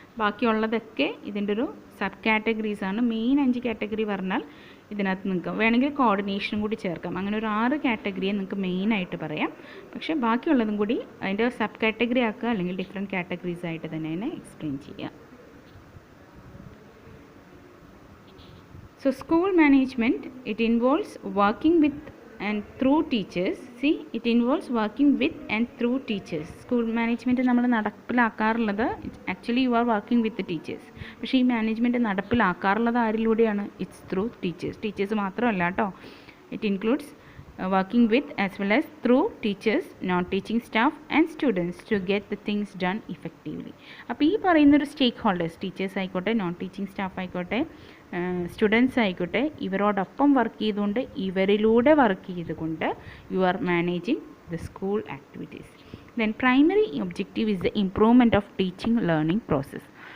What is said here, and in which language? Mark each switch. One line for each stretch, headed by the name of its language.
Malayalam: ബാക്കിയുള്ളതൊക്കെ ഇതിൻ്റെ ഒരു സബ് കാറ്റഗറീസാണ്. മെയിൻ 5 കാറ്റഗറി പറഞ്ഞാൽ ഇതിനകത്ത് നിങ്ങൾക്ക് വേണമെങ്കിൽ കോർഡിനേഷനും കൂടി ചേർക്കാം. അങ്ങനെ ഒരു 6 കാറ്റഗറിയെ നിങ്ങൾക്ക് മെയിനായിട്ട് പറയാം. പക്ഷേ ബാക്കിയുള്ളതും കൂടി അതിൻ്റെ സബ് കാറ്റഗറി ആക്കുക, അല്ലെങ്കിൽ ഡിഫറെൻറ്റ് കാറ്റഗറീസ് ആയിട്ട് തന്നെ അതിനെ എക്സ്പ്ലെയിൻ ചെയ്യുക.
English: So school management, it involves working with and through teachers. See, it involves working with and through teachers. School management
Malayalam: നമ്മൾ നടപ്പിലാക്കാറുള്ളത്
English: Actually you are working with teachers.
Malayalam: പക്ഷേ ഈ management നടപ്പിലാക്കാറുള്ളത് ആരിലൂടെയാണ്?
English: It's through teachers.
Malayalam: Teachers മാത്രമല്ല കേട്ടോ,
English: It includes working with as well as through teachers, non-teaching staff and students to get the things done effectively.
Malayalam: അപ്പോൾ ഈ പറയുന്നൊരു സ്റ്റേക്ക് holders, teachers ആയിക്കോട്ടെ, non teaching staff ആയിക്കോട്ടെ, students ആയിക്കോട്ടെ, ഇവരോടൊപ്പം വർക്ക് ചെയ്തുകൊണ്ട്, ഇവരിലൂടെ വർക്ക് ചെയ്തുകൊണ്ട്
English: You are managing the school activities. Then primary objective is the improvement of teaching learning process.